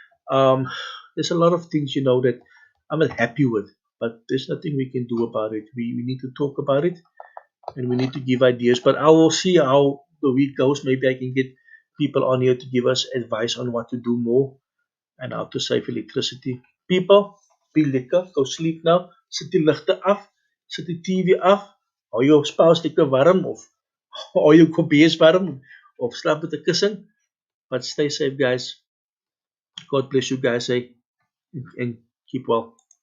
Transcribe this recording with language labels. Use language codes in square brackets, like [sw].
[en] um, there's a lot of things that I'm not happy with, but there's nothing we can do about it. We need to talk about it and we need to give ideas. But I will see how the week goes. Maybe I can get people on here to give us advice on what to do more and how to save electricity. People, be lekker, go sleep now. [af] Sit die ligte af, sit die TV af, hou jou spouse lekker warm of hou jou kompies warm of slaap met 'n kussing. [en] But stay safe, guys. God bless you guys, and keep well.